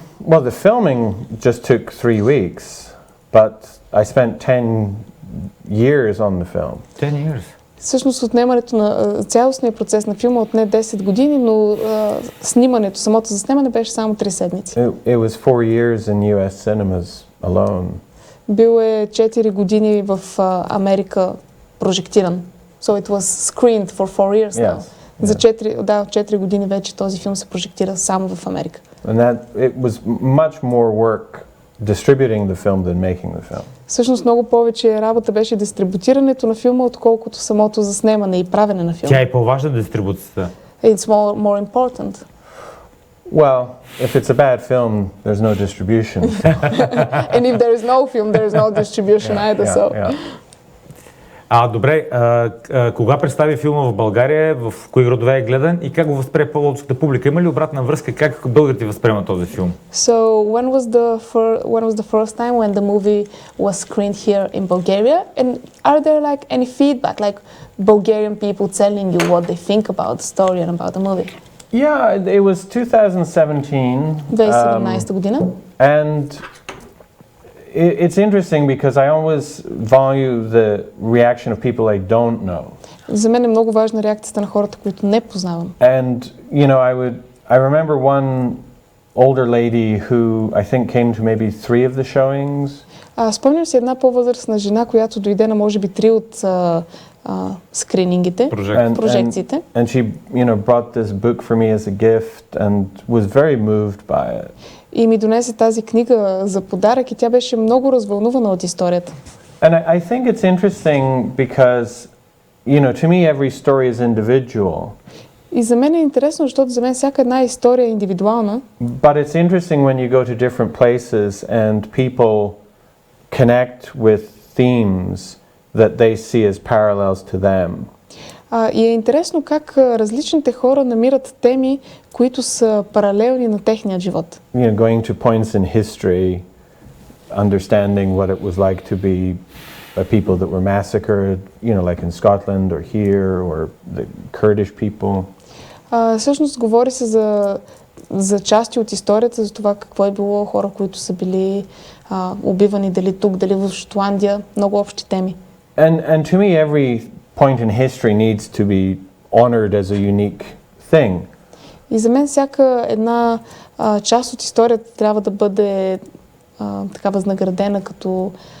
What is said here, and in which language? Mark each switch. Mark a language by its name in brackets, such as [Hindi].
[English] Well, the filming just took 3 weeks, but I spent 10 years on the film. 10 years. [Bulgarian] Всъщност отнемането на цялостния процес на филма отне 10 години, но снимането, самото заснемане беше само 3 седмици. [English] It was 4 years in US cinemas alone. [Bulgarian] Бил е 4 години в Америка прожектиран. [English] So it was screened for 4 years now. [Bulgarian] За 4 години вече този филм се прожектира само в Америка. [English] And it was much more work distributing the film than making the film. [Bulgarian] Всъщност много повече работа беше дистрибутирането на филма, отколкото самото заснемане и правене на филма. Тя е по-важна дистрибуцията. [English] It's more important. Well, if it's a bad film, there's no distribution. And if there is no film, there is no distribution either. So. [Bulgarian] Добре, кога представи филма в България, в кои градове е гледан и как го възприе пловдивската публика? Има ли обратна връзка, как българите възприемат този филм? [English] So when was the first time when the movie was screened here in Bulgaria? And are there like any feedback, like Bulgarian people telling you what they think about the story and about the movie? Yeah, it was 2017. [Bulgarian] 2017 година. [English] And it's interesting because I always value the reaction of people I don't know. [Bulgarian] За мен е много важна реакцията на хората, които не познавам. [English] And I remember one older lady who I think came to maybe 3 of the showings. [Bulgarian] Спомням си една по-възрастна жена, която дойде на може би 3 от скринингите, прожекциите. [English] And she, brought this book for me as a gift and was very moved by it. [Bulgarian] И ми донесе тази книга за подарък и тя беше много развълнувана от историята. [English] And I think it's interesting because, to me every story is individual. [Bulgarian] И за мен е интересно, защото за мен всяка една история е индивидуална. [English] But it's interesting when you go to different places and people connect with themes that they see as parallels to them. [Bulgarian] И е интересно как различните хора намират теми, които са паралелни на техния живот. [English] Going to points in history, understanding what it was like to be a people that were massacred, like in Scotland or here, or the Kurdish people. [Bulgarian] Всъщност говори се за части от историята, за това какво е било хора, които са били убивани дали тук, дали в Шотландия, много общи теми. [English] And to me every point in history needs to be honored as a unique thing. [Bulgarian] И за мен всяка една част от историята трябва да бъде така възнаградена като